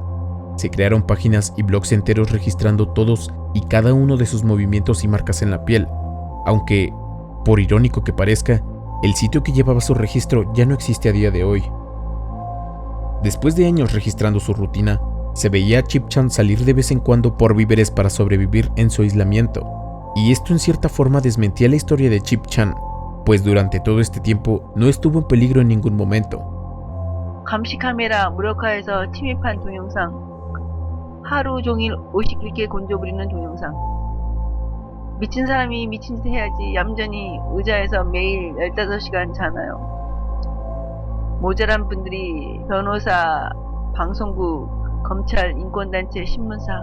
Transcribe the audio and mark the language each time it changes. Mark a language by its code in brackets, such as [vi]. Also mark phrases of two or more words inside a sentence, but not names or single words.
[es] Se crearon páginas y blogs enteros registrando todos y cada uno de sus movimientos y marcas en la piel, aunque, por irónico que parezca, el sitio que llevaba su registro ya no existe a día de hoy. Después de años registrando su rutina, se veía a Chip-chan salir de vez en cuando por víveres para sobrevivir en su aislamiento, y esto en cierta forma desmentía la historia de Chip-chan, pues durante todo este tiempo no estuvo en peligro en ningún momento. [ko] 감시 카메라 무력화해서 침입한 동영상, 하루 종일 51개 곤조 부리는 동영상. 미친 사람이 미친 짓 해야지 얌전히 의자에서 매일 15시간 자나요. 모자란 분들이 변호사, 방송국, 검찰, 인권단체, 신문사.